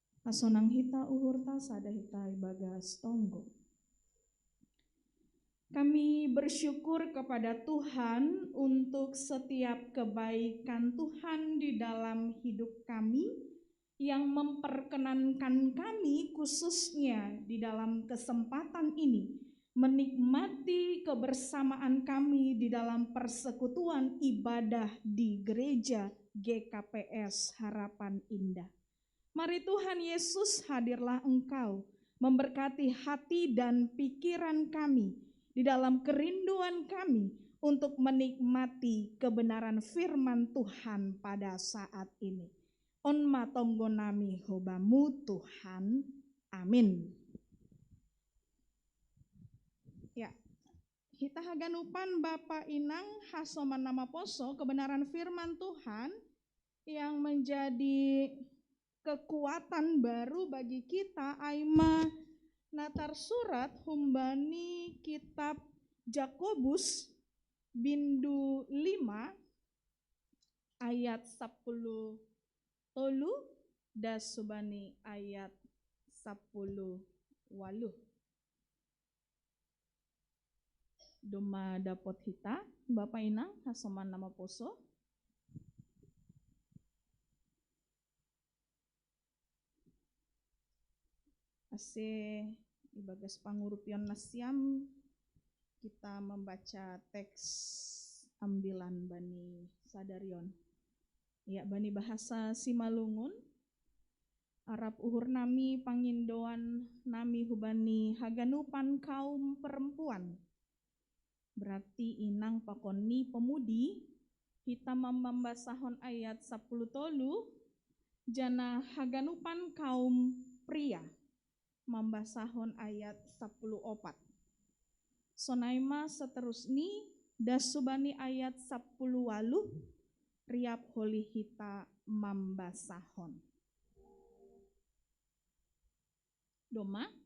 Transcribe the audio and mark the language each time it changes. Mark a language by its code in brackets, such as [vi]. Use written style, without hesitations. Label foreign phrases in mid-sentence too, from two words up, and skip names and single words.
[bts] Asonang hita uhurta sada hita bagas tonggo. [id] Kami bersyukur kepada Tuhan untuk setiap kebaikan Tuhan di dalam hidup kami yang memperkenankan kami khususnya di dalam kesempatan ini menikmati kebersamaan kami di dalam persekutuan ibadah di gereja GKPS Harapan Indah. Mari Tuhan Yesus, hadirlah Engkau memberkati hati dan pikiran kami di dalam kerinduan kami untuk menikmati kebenaran firman Tuhan pada saat ini. [bts] On matonggo nami hobamu Tuhan. Amin. Ya, kita haganupan Bapak Inang hasoman nama poso [id] kebenaran firman Tuhan yang menjadi kekuatan baru bagi kita [bts] aima natar surat humbani kitab Jakobus bindu 5 ayat 10 tolu das subani ayat 10 waluh. Doma dapot hita Bapak Inang hasoman nama poso. Ase ibagas pangurupion nasiam [id] kita membaca teks [bts] ambilan bani sadarion. [id] Ya, bani bahasa Simalungun. [bts] Arab uhur nami pangindoan nami hubani haganupan kaum perempuan. Berarti inang pakoni pemudi kita membasahon ayat 10 tolu jana haganupan kaum pria. Membasahon ayat 10 opat. Sonaima seterusni dasubani ayat 10 waluh riap holi hita membasahon. Doma?